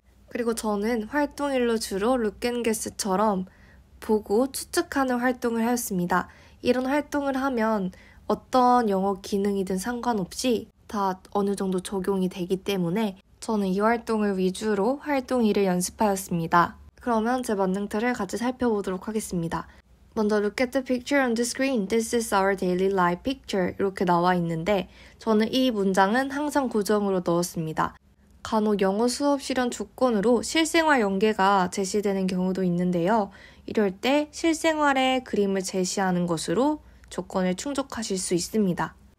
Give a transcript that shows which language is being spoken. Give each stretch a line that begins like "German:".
Korean: 그리고 저는 활동일로 주로 룩앤게스처럼 보고 추측하는 활동을 하였습니다. 이런 활동을 하면 어떤 영어 기능이든 상관없이 다 어느 정도 적용이 되기 때문에 저는 이 활동을 위주로 활동일을 연습하였습니다. 그러면 제 만능 틀을 같이 살펴보도록 하겠습니다. 먼저
English: Look at the picture on the screen. This is our daily life picture.
Korean: 이렇게 나와 있는데 저는 이 문장은 항상 고정으로 넣었습니다. 간혹 영어 수업 실현 조건으로 실생활 연계가 제시되는 경우도 있는데요. 이럴 때 실생활의 그림을 제시하는 것으로 조건을 충족하실 수 있습니다.